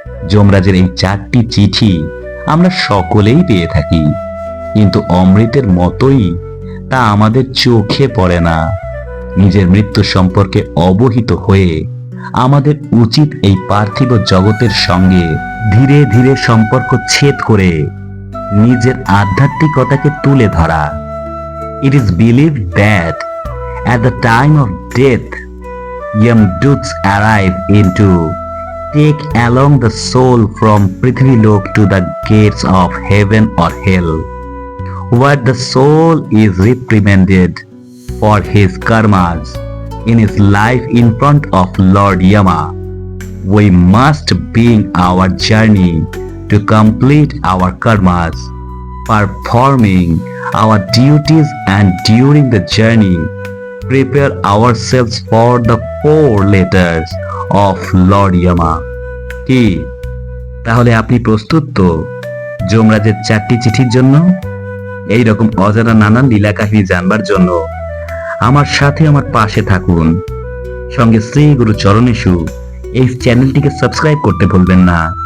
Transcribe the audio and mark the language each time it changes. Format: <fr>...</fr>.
<bn>যমরাজের এই 4টি চিঠি আমরা সকলেই পেয়ে থাকি, কিন্তু অমৃতের মতোই তা আমাদের চোখে পড়ে না। নিজের মৃত্যু সম্পর্কে অবহিত হয়ে আমাদের উচিত এই পার্থিব জগতের সঙ্গে ধীরে ধীরে সম্পর্ক ছেদ করে নিজের আধ্যাত্মিকতাকে তুলে ধরা।</bn> <en>It is believed that at the time of death, Yamdoots arrive into take along the soul from Prithvilok to the gates of heaven or hell, where the soul is reprimanded for his karmas in his life in front of Lord Yama. We must begin our journey to complete our karmas, performing our duties, and during the journey prepare ourselves for the 4 letters of Lord Yama.</en> <bn>কি তাহলে আপনি প্রস্তুত তো যমরাজের 4টি চিঠির জন্য? এই রকম অজানা নানান লীলা কাহিনী জানবার জন্য আমার সাথে আমার পাশে থাকুন। সঙ্গে শ্রী গুরু চরণেশু এই চ্যানেলটিকে সাবস্ক্রাইব করতে ভুলবেন না।</bn>